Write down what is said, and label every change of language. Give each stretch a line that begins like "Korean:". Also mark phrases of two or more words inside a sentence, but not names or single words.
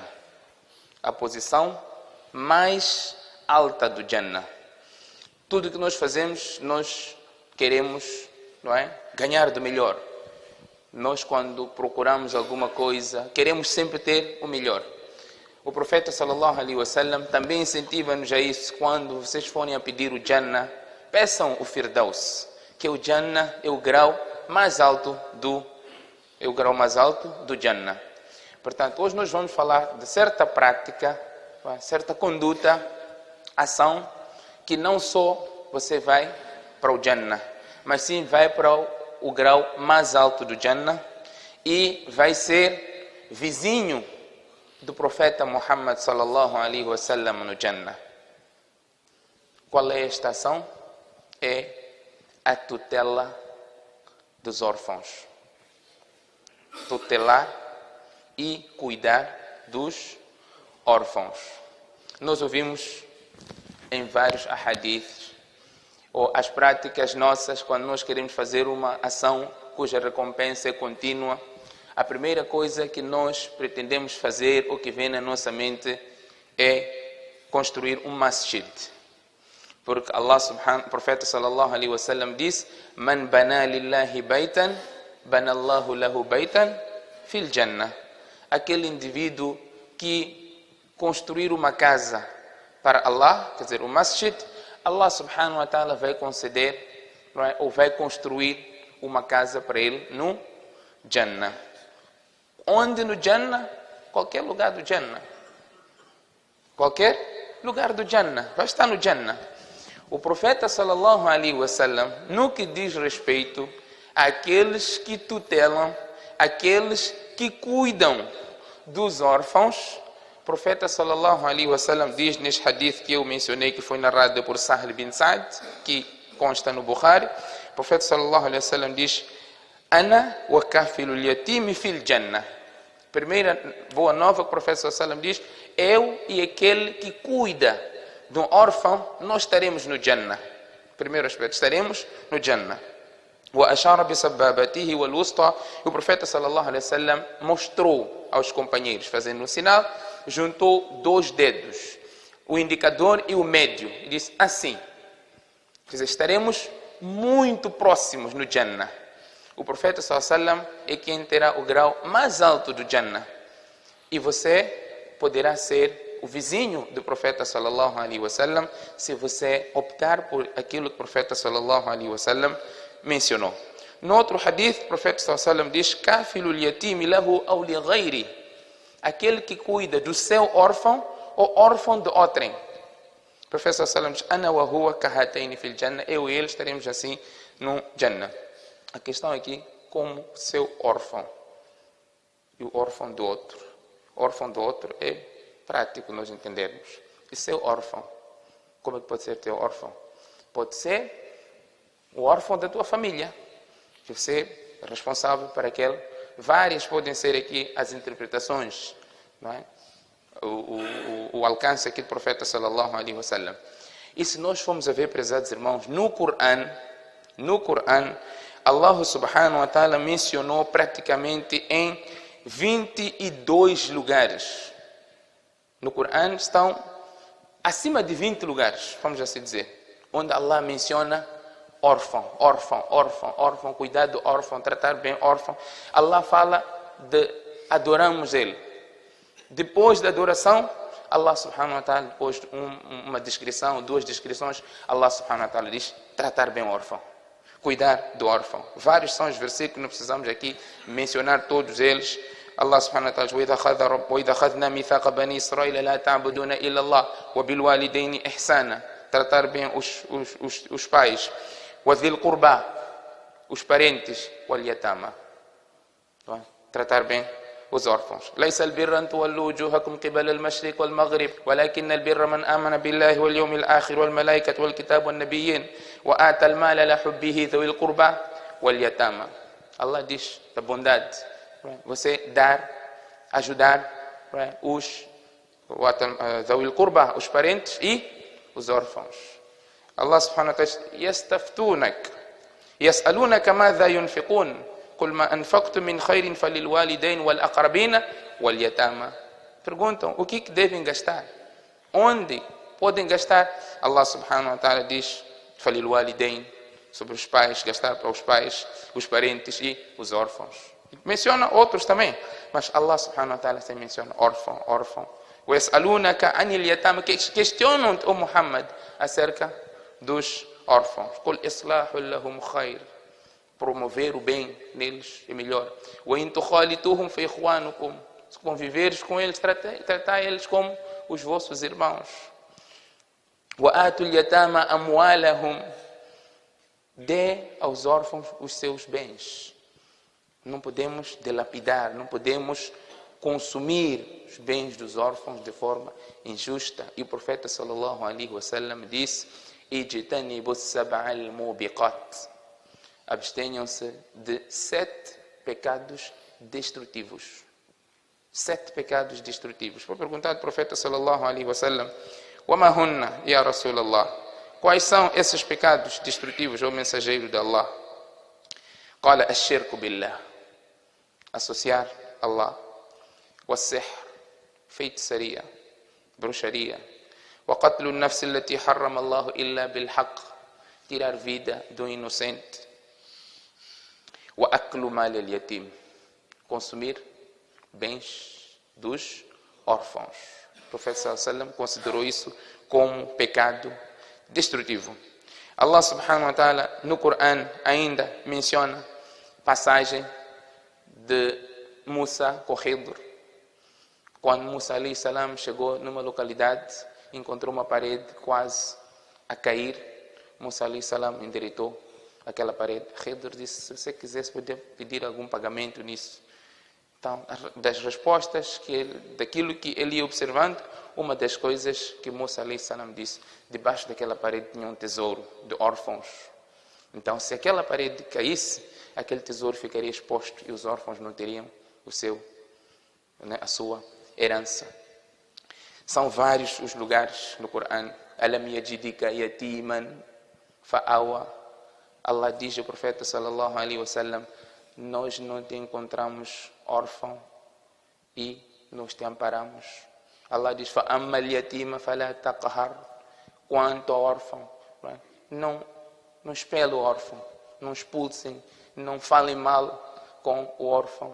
Portuguese: A posição mais alta do Jannah. Tudo que nós fazemos, nós queremos, não é? Ganhar do melhor. Nós, quando procuramos alguma coisa, queremos sempre ter o melhor. O profeta
Arabic: صلى الله عليه وسلم
Portuguese: também incentiva-nos a isso. Quando vocês forem a pedir o Jannah, peçam o Firdaus, que o Jannah é o grau mais alto do Jannah. Portanto, hoje nós vamos falar de certa prática, certa conduta, ação, que não só você vai para o Jannah, mas sim vai para o grau mais alto do Jannah e vai ser vizinho do profeta Muhammad
Arabic: صلى الله عليه وسلم
Portuguese: no Jannah. Qual é esta ação? É a tutela dos órfãos. Tutelar e cuidar dos órfãos. Nós ouvimos em vários ahadiths, ou as práticas nossas, quando nós queremos fazer uma ação cuja recompensa é contínua, a primeira coisa que nós pretendemos fazer, ou que vem na nossa mente, é construir um masjid. Porque o profeta
Arabic: صلى الله عليه وسلم diz: من بنى لله بيتا بنى الله له بيتا في الجنة.
Portuguese: Aquele indivíduo que construir uma casa para Allah, quer dizer, o masjid,
Arabic: الله سبحانه وتعالى
Portuguese: vai conceder, ou vai construir uma casa para ele no Jannah. Onde no Jannah? Qualquer lugar do Jannah. Qualquer lugar do Jannah. Vai estar no Jannah. O profeta
Arabic: صلى الله عليه وسلم,
Portuguese: no que diz respeito àqueles que tutelam, aqueles que cuidam dos órfãos, o profeta
Arabic: صلى الله عليه وسلم
Portuguese: diz neste hadith que eu mencionei, que foi narrado por Sahel bin Sa'd, que consta no Bukhari, o profeta
Arabic: صلى الله عليه وسلم diz: أنا وكافل اليتيم في الجنة.
Portuguese: Primeira boa nova que o profeta
Arabic: صلى الله عليه وسلم
Portuguese: diz: eu e aquele que cuida de um órfão, nós estaremos no Jannah. Primeiro aspecto, estaremos no Jannah.
Arabic: وأشار بسبابته والوسطى.
Portuguese: O profeta
Arabic: صلى الله عليه وسلم
Portuguese: mostrou aos companheiros, fazendo um sinal, juntou dois dedos, o indicador e o médio, e disse assim. Quer dizer, estaremos muito próximos no Jannah. O profeta
Arabic: صلى الله عليه وسلم
Portuguese: é quem terá o grau mais alto do Jannah. E você poderá ser o vizinho do profeta
Arabic: صلى الله عليه وسلم
Portuguese: se você optar por aquilo que o profeta
Arabic: صلى الله عليه وسلم
Portuguese: mencionou. No outro hadith, o profeta
Arabic: صلى الله عليه وسلم diz: كافل اليتيم له أو لغيره.
Portuguese: Aquele que cuida do seu órfão ou órfão de outrem. O profeta
Arabic: صلى الله عليه وسلم diz: أنا وهو كهاتين في الجنة.
Portuguese: Eu e ele estaremos assim no Jannah. A questão aqui, como seu órfão e o órfão do outro. O órfão do outro é prático nós entendermos. E seu órfão? Como é que pode ser teu órfão? Pode ser o órfão da tua família, que você é responsável por aquele. Várias podem ser aqui as interpretações, não é? O alcance aqui do profeta
Arabic: صلى الله عليه وسلم.
Portuguese: E se nós formos a ver, prezados irmãos, no Coran,
Arabic: الله سبحانه وتعالى
Portuguese: mencionou praticamente em 22 lugares. No Coran estão acima de 20 lugares, vamos assim dizer, onde Allah menciona órfão, cuidar do órfão, tratar bem o órfão. Allah fala de adoramos Ele. Depois da adoração,
Arabic: الله سبحانه وتعالى,
Portuguese: depois de uma descrição, duas descrições,
Arabic: الله سبحانه وتعالى
Portuguese: diz tratar bem o órfão, cuidar do órfão. Vários são os versículos, não precisamos aqui mencionar todos eles.
Arabic: الله سبحانه وتعالى diz: وَإِذَا أَخَذْنَا مِيثَاقَ بَنِي إِسْرَائِيلَ لَا تَعْبُدُونَ إِلَّا اللَّهَ وَبِالْوَالِدَيْنِ إِحْسَانًا.
Portuguese: Tratar bem os pais.
Arabic: وَذِي الْقُرْبَى,
Portuguese: os parentes. وَالْيَتَامَى, tratar bem os órfãos.
Arabic: ليس البر أن تولوا وجوهكم قبل المشرق والمغرب ولكن البر من آمن بالله واليوم الآخر والملائكة والكتاب والنبيين وآتى المال لحبه ذوي القربى واليتامى.
Portuguese: Allah diz da bondade, você dar, ajudar os
Arabic: ذوي القربى,
Portuguese: os parentes e os órfãos.
Arabic: الله سبحانه وتعالى diz: يستفتونك يسألونك ماذا ينفقون قل ما أنفقتم من خير فللوالدين والأقربين واليتامى.
Portuguese: Perguntam o que devem gastar, onde podem gastar.
Arabic: الله سبحانه وتعالى
Portuguese: diz: فللوالدين, sobre os pais, gastar para os pais, os parentes e os órfãos. Menciona outros também, mas
Arabic: الله سبحانه وتعالى
Portuguese: também menciona órfão.
Arabic: ويسألونك عن اليتامى,
Portuguese: questionam-te, o Muhammad, acerca dos órfãos.
Arabic: قل إصلاح لهم خير,
Portuguese: promover o bem neles é melhor.
Arabic: وَإِن تُخَالِطُوهُمْ فَإِخْوَانُكُمْ,
Portuguese: se conviveres com eles, tratar eles como os vossos irmãos.
Arabic: وَآتُوا الْيَتَامَى أَمْوَالَهُمْ,
Portuguese: dê aos órfãos os seus bens. Não podemos dilapidar, não podemos consumir os bens dos órfãos de forma injusta. E o profeta
Arabic: صلى الله عليه وسلم
Portuguese: disse:
Arabic: اجتنبوا السبع الموبقات,
Portuguese: abstenham-se de 7 pecados destrutivos. 7 pecados destrutivos. Foi perguntado ao profeta
Arabic: صلى الله عليه وسلم: وَمَا هُنَّ يَا رَسُولَ اللَّهِ,
Portuguese: quais são esses pecados destrutivos, ó mensageiro de Allah?
Arabic: قال الشرك بالله,
Portuguese: associar Allah.
Arabic: والسحر,
Portuguese: feitiçaria, bruxaria.
Arabic: وقتل النفس التي حرم الله إلا بالحق,
Portuguese: tirar vida do inocente.
Arabic: وأكل مال اليتيم,
Portuguese: consumir bens dos órfãos. O profeta
Arabic: صلى الله عليه وسلم
Portuguese: considerou isso como pecado destrutivo.
Arabic: الله سبحانه وتعالى
Portuguese: no Corão ainda menciona passagem de Musa com Khidr. Quando Musa
Arabic: عليه السلام
Portuguese: chegou numa localidade, encontrou uma parede quase a cair. Musa
Arabic: عليه السلام
Portuguese: endireitou aquela parede. Khidr disse: se você quisesse, podia pedir algum pagamento nisso. Então, das respostas daquilo que ele ia observando, uma das coisas que Musa
Arabic: عليه السلام
Portuguese: disse: debaixo daquela parede tinha um tesouro de órfãos. Então, se aquela parede caísse, aquele tesouro ficaria exposto e os órfãos não teriam a sua herança. São vários os lugares no Corão.
Arabic: ألم يجدك يتيما فآوى.
Portuguese: Allah diz ao profeta
Arabic: صلى الله عليه وسلم:
Portuguese: nós não te encontramos órfão e nós te amparamos. Allah diz:
Arabic: فأما اليتيم فلا تقهر.
Portuguese: Quanto ao órfão, não expele o órfão, não expulsem, não falem mal com o órfão.